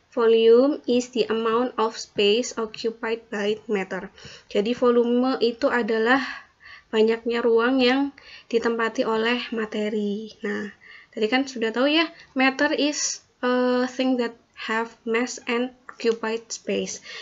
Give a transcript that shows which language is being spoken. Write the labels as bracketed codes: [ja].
[en] volume is the amount of space occupied by matter. [id] Jadi volume itu adalah banyaknya ruang yang ditempati oleh materi. Nah, tadi kan sudah tahu ya, [en] matter is a thing that have mass and occupied space.